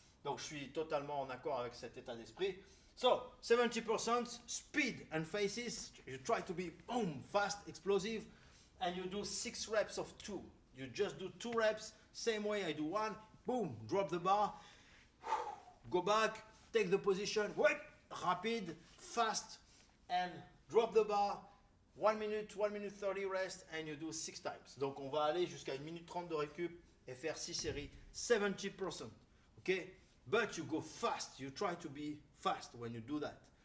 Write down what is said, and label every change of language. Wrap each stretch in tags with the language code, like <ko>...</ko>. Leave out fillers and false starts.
<fr>Donc je suis totalement en accord avec cet état d'esprit.</fr> <en>So 70% speed and faces. You try to be boom, fast, explosive, and you do 6 reps of 2. You just do 2 reps, same way I do 1. Boom, drop the bar, go back, take the position, wait, rapid, fast, and drop the bar. 1 minute 30 rest, and you do 6 times.</en> <fr>Donc on va aller jusqu'à 1 minute 30 de récup et faire 6 séries, 70%.</fr> <en>Okay? But you go fast, you try to be fast when you do that.</en>